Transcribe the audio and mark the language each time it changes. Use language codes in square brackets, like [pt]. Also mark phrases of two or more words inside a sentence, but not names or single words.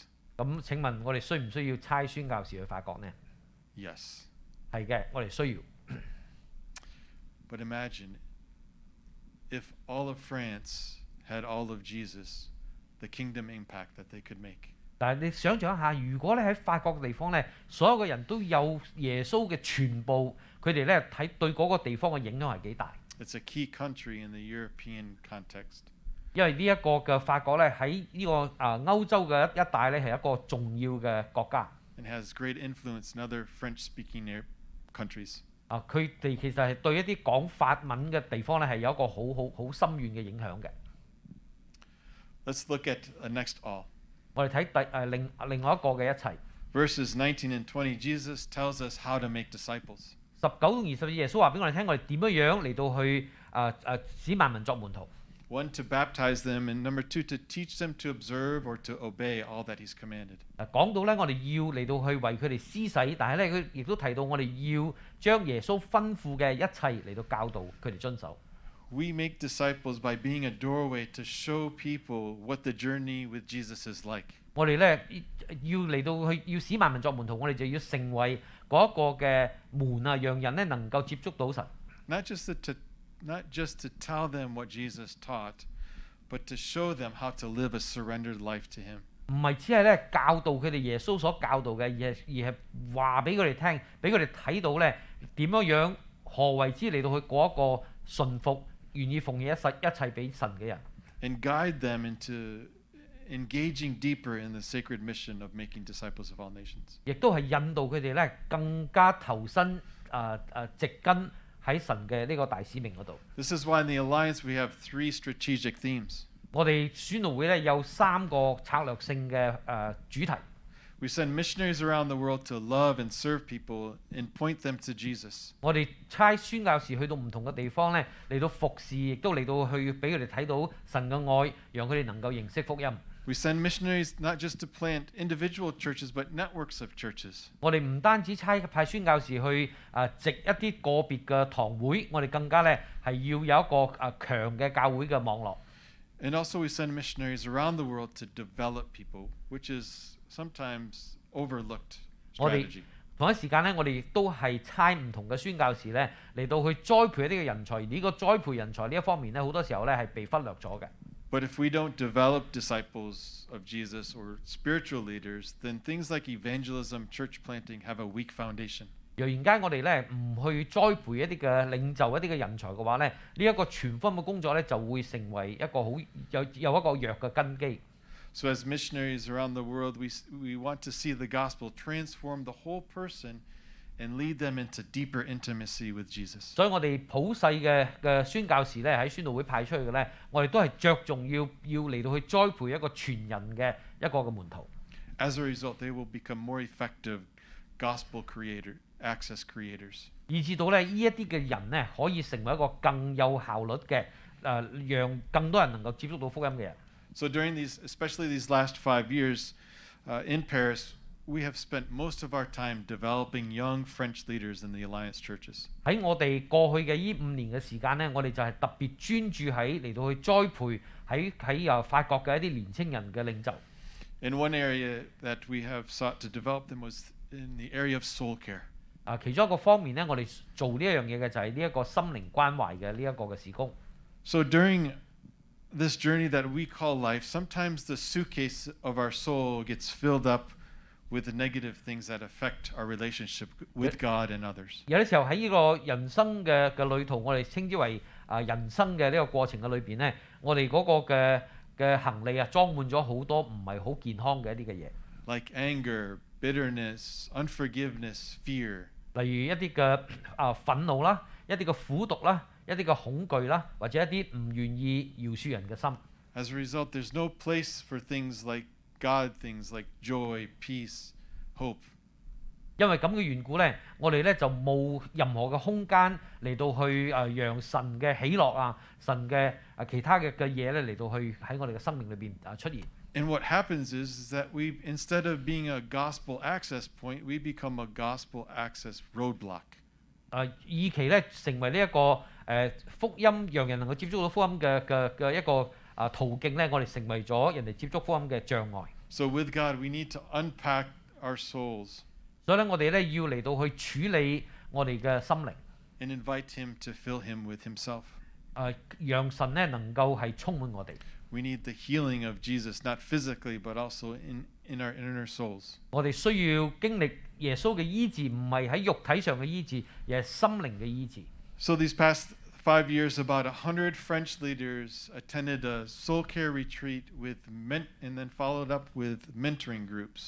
[yue] 咁請問我哋需唔需要差宣教士去法國呢？ [en] Yes. [yue] 係嘅，我哋需要。 [en] But imagine if all of France had all of Jesus, the kingdom impact that they could make. [yue] 但係你想象一下，如果咧喺法國嘅地方咧，所有嘅人都有耶穌嘅全部，佢哋咧睇對嗰個地方嘅影響係幾大？ [en] It's a key country in the European context. [yue] 因為呢一個嘅法國咧喺呢個歐洲嘅一帶咧係一個重要嘅國家。 [en] And has great influence in other French-speaking countries. [yue] 佢哋其實係對一啲講法文嘅地方咧係有一個好深遠嘅影響嘅。 [en] Let's look at a next all. [yue] 我哋睇另外一個嘅一齊。 [en] Verses 19 and 20, Jesus tells us how to make disciples. [yue] 19 到20節，耶穌話俾我哋聽，我哋點樣嚟到去使萬民作門徒。 [en] One, to baptize them, and number two, to teach them to observe or to obey all that he's commanded. [yue] 講到咧，我哋要嚟到去為佢哋施洗，但係咧佢亦都提到我哋要將耶穌吩咐嘅一切嚟到教導佢哋遵守。 [en] We make disciples by being a doorway to show people what the journey with Jesus is like. [yue] 我哋咧要嚟到去要使萬民作門徒，我哋就要成為嗰一個嘅門啊，讓人咧能夠接觸到神。 [en] Not just to tell them what Jesus taught, but to show them how to live a surrendered life to him. [yue] 唔係只係咧教導佢哋耶穌所教導嘅，而係話俾佢哋聽，俾佢哋睇到咧點樣何為之嚟到去過一個順服、願意奉獻一切俾神嘅人。 [en] And guide them into engaging deeper in the sacred mission of making disciples of all nations. [yue] 亦都係引導佢哋咧更加投身植根喺神嘅呢個大使命嗰度。 [en] This is why in the Alliance we have 3 strategic themes. [yue] 我哋宣道會咧有3個策略性嘅主題。 [en] We send missionaries around the world to love and serve people and point them to Jesus. [yue] 我哋差宣教士去到唔同嘅地方咧，嚟到服侍，亦都嚟到去俾佢哋睇到神嘅愛，讓佢哋能夠認識福音。 [en] We send missionaries not just to plant individual churches, but networks of churches. [yue] 我哋唔單止派宣教士去植一啲個別嘅堂會，我哋更加咧係要有一個強嘅教會嘅網絡。 [en] And also we send missionaries around the world to develop people, which is sometimes overlooked [yue] 我哋 [en] strategy. [yue] 同一時間咧，我哋亦都係差唔同嘅宣教士咧嚟到去栽培一啲嘅人才。而呢個栽培人才呢一方面咧，好多時候咧係被忽略咗嘅。 [en] But if we don't develop disciples of Jesus or spiritual leaders, then things like evangelism, church planting have a weak foundation. [yue] 若然間我哋咧唔去栽培一啲嘅領袖、一啲嘅人才嘅話咧，呢一個傳福音嘅工作咧就會成為一個好有一個弱嘅根基。 [en] So as missionaries around the world, we want to see the gospel transform the whole person and lead them into deeper intimacy with Jesus. [yue] 所以我哋普世嘅宣教士咧喺宣道會派出去嘅咧，我哋都係着重要嚟到去栽培一個全人嘅一個嘅門徒。 [en] As a result, they will become more effective gospel access creators. [yue] 以至到咧呢一啲嘅人咧可以成為一個更有效率嘅讓更多人能夠接觸到福音嘅人。 [en] So during especially these last 5 years in Paris, we have spent most of our time developing young French leaders in the Alliance churches. [yue] 喺我哋過去嘅呢5年嘅時間咧，我哋就係特別專注喺嚟到去栽培喺法國嘅一啲年青人嘅領袖。 [en] And one area that we have sought to develop them was in the area of soul care. [yue] 其中一個方面咧，我哋做呢一樣嘢嘅就係呢一個心靈關懷嘅呢一個嘅事工。 [en] So during this journey that we call life, sometimes the suitcase of our soul gets filled up with the negative things that affect our relationship with God and others. [yue] 有啲時候喺呢個人生嘅旅途，我哋稱之為人生嘅呢個過程嘅裏邊咧，我哋嗰個嘅行李裝滿咗好多唔係好健康嘅一啲嘅嘢， [en] Like anger, bitterness, unforgiveness, fear. [yue] 例如一啲嘅憤怒啦，一啲嘅苦毒啦，一啲嘅恐懼啦，或者一啲唔願意饒恕人嘅心。 [en] As a result, there's no place for things like God, things like joy, peace, hope. [yue] 因為咁嘅緣故咧，我哋咧就冇任何嘅空間嚟到去讓神嘅喜樂神嘅其他嘅嘢咧嚟到去喺我哋嘅生命裏邊出現。 [en] And what happens is that we, instead of being a gospel access point, we become a gospel access roadblock. [yue] 以期咧成為呢一個福音，讓人能夠接觸到福音嘅一個途徑咧，我哋成為咗人哋接觸福音嘅障礙。 [en] So with God, we need to unpack our souls. [yue] 所以咧，我哋咧要嚟到去處理我哋嘅心靈， [en] And invite him to fill him with himself. [yue] 讓神咧能夠係充滿我哋。 [en] We need the healing of Jesus, not physically, but also in our inner souls. [yue] 我哋需要經歷耶穌嘅醫治，唔係喺肉體上嘅醫治，而係心靈嘅醫治。 [en] So these past 5 years, about 100 French leaders attended a soul care retreat and then followed up with mentoring groups.